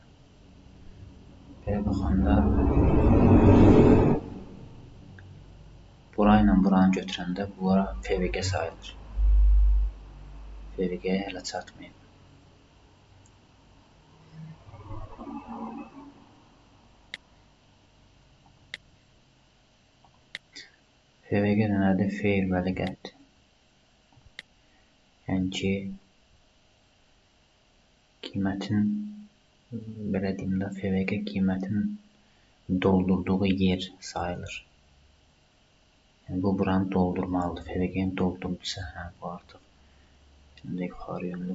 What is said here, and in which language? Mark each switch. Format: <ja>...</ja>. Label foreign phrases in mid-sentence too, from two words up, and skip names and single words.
<az>Belə baxanda burayla buranı götürəndə bura FVG sayılır. FVG-yə hələ çatmayıb. FVG nədir?</az> <en>Fair value gap.</en> <az>Yəni ki, qiymətin, belə deyim də, FVG qiymətin doldurduğu yer sayılır. Yəni, bu buranı doldurmalıdır. FVG-ni doldurdusa, bu artıq Şimdi yuxarı yönlüdür.</az>